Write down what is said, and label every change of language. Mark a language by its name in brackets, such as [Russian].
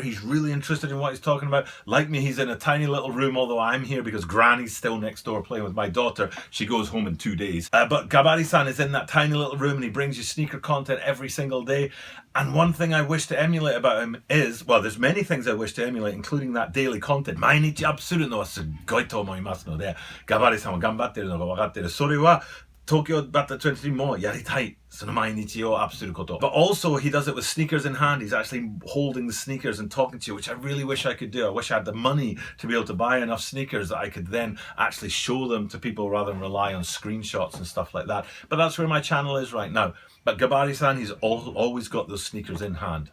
[English] He's really interested in what he's talking about. Like me, he's in a tiny little room, although I'm here because Granny's still next door playing with my daughter. She goes home in 2 days. But Gabari-san is in that tiny little room, and he brings you sneaker content every single day. And one thing I wish to emulate about him is, well, there's many things I wish to emulate, including that daily content. [Japanese] 毎日アップするのはすっごいと思いますので、ガバリさんは頑張ってるのが分かってる。それは東京バッター23もやりたい。その毎日をアップすること。 [English] But also he does it with sneakers in hand. He's actually holding the sneakers and talking to you, which I really wish I could do. I wish I had the money to be able to buy enough sneakers that I could then actually show them to people rather than rely on screenshots and stuff like that. But that's where my channel is right now. But Gabari-san, he's always got those sneakers in hand.